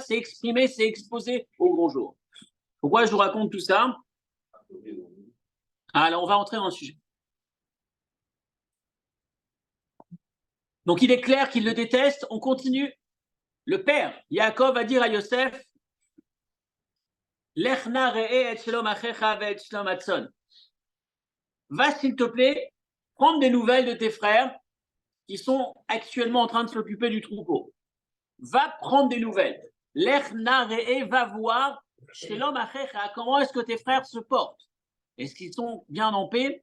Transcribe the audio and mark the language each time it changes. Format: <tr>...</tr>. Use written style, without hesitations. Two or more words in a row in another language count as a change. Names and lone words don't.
<fr>C'est exprimé, c'est exposé au grand jour. Pourquoi je vous raconte tout ça? Alors, on va entrer dans le sujet. Donc, il est clair qu'il le déteste. On continue. Le père, Yaakov, va dire à Yosef,</fr> <he>לך נא ראה את שלום אחיך ואת שלום הצאן.</he> <fr>Va, s'il te plaît, prendre des nouvelles de tes frères qui sont actuellement en train de s'occuper du troupeau. Va prendre des nouvelles.</fr> <he>לך נא ראה,</he> <fr>va voir,</fr> <he>שלום אחיך,</he> <fr>comment est-ce que tes frères se portent? Est-ce qu'ils sont bien en paix?</fr>